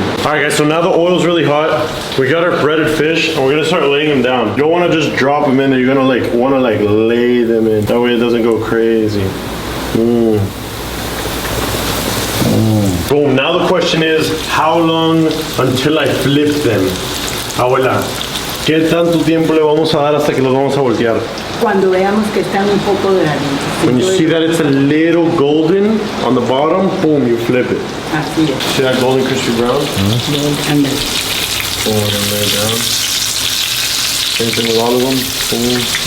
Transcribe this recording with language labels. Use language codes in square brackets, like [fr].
[en] All right guys, so now the oil's really hot. We got our breaded fish, and we're gonna start laying them down. You don't wanna just drop them in there. You're gonna wanna lay them in. That way it doesn't go crazy. Boom. Now the question is, how long until I flip them? [es] Abuela, ¿qué tanto tiempo le vamos a dar hasta que los vamos a voltear? Cuando veamos que están un poco doraditos. [en] When you see that it's a little golden on the bottom, boom, you flip it. [es] Así es. [en] See that golden crispy brown? [es] Ándale. [en] Boom, and lay it down. Same thing with all of them. Boom.